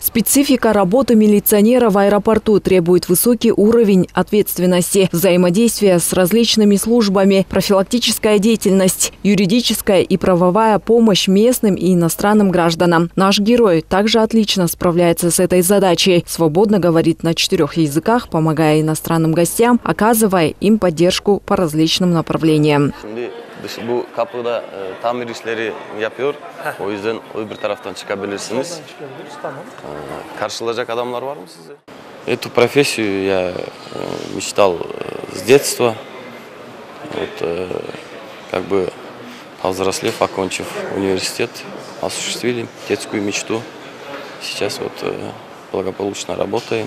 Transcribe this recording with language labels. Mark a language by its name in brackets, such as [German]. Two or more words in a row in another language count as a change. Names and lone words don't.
[Russian] Специфика работы милиционера в аэропорту требует высокий уровень ответственности, взаимодействия с различными службами, профилактическая деятельность, юридическая и правовая помощь местным и иностранным гражданам. Наш герой также отлично справляется с этой задачей. Свободно говорит на 4 языках, помогая иностранным гостям, оказывая им поддержку по различным направлениям. [Turkish] Bu kapıda tamir işleri yapıyor. O yüzden öbür taraftan çıkabilirsiniz. Karşılayacak adamlar var mı size? [Russian] Эту профессию я мечтал с детства. Повзрослев, окончив университет, осуществили детскую мечту. Сейчас благополучно работаем.